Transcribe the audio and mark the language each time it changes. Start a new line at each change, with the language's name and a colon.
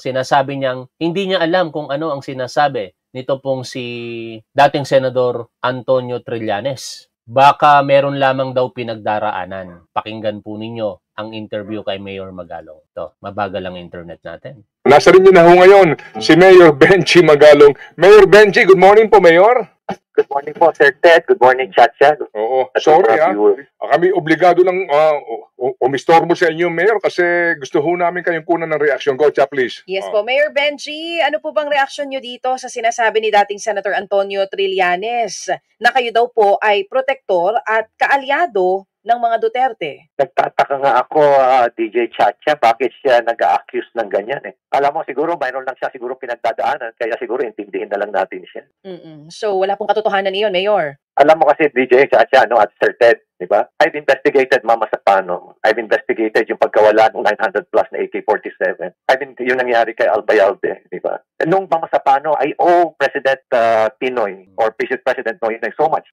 Filipino: Sinasabi niyang hindi niya alam kung ano ang sinasabi nito pong si dating Senador Antonio Trillanes. Baka meron lamang daw pinagdaraanan. Pakinggan po ninyo ang interview kay Mayor Magalong. Ito, mabagal ang internet natin. Nasa rin na ho ngayon si Mayor Benji Magalong. Mayor Benji, good morning po, Mayor. Good morning po, Sir Ted. Good morning, Chacha. Oo, sorry kami obligado lang umistorbo sa inyo, Mayor, kasi gusto ho namin kayong kunan ng reaksyon.
English: Go, Cha, please.
Filipino: Yes po, Mayor Benji, ano po bang reaksyon nyo dito sa sinasabi ni dating Senator Antonio Trillanes na kayo daw po ay protektor at kaalyado ng mga Duterte? Nagtataka nga ako, DJ Chacha, bakit siya nag-a-accuse ng ganyan Alam mo, siguro mayroon lang siya siguro pinagdadaanan, kaya siguro intindihin na lang natin siya. So, wala pong katotohanan iyon, Mayor? Alam mo kasi, DJ Chacha, at Sir Ted, di ba?
English: I've investigated Mama Sapano. I've investigated
Filipino: yung pagkawala ng 900 plus na
English: AK-47.
Filipino: Yung nangyari kay Albayalde, di ba? Nung Mama Sapano,
English: I owe President Pinoy or President Noynoy so much.